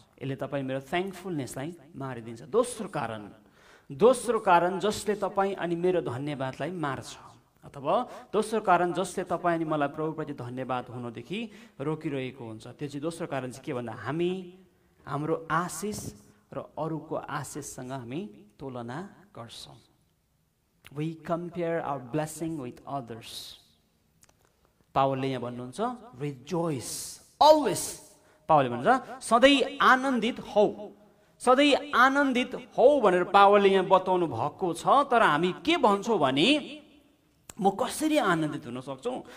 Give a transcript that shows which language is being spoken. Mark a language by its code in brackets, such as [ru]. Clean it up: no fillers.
[ne] यसले तपाईँ मेरो थ्याङ्कफुलनेसलाई मारिदिन्छ। दोस्रो कारण जसले तपाईँ अनि मेरो धन्यवादलाई मार्छ, अथवा दोस्रो कारण जसले तपाईँ अनि मलाई प्रभुप्रति धन्यवाद हुनदेखि रोकिरहेको हुन्छ, त्यो चाहिँ दोस्रो कारण चाहिँ के भन्दा हामी हाम्रो आशिष र अरूको आशिषसँग हामी तुलना गर्छौँ। [en] We compare our blessing with others. [ne] पावलले यहाँ भन्नुहुन्छ [en] rejoice always. [ne] पावलले भन्छ सधैँ आनन्दित हौ, सधैँ आनन्दित हौ भनेर पावलले यहाँ बताउनु भएको छ। तर हामी के भन्छौँ भने म कसरी आनन्दित हुन सक्छु?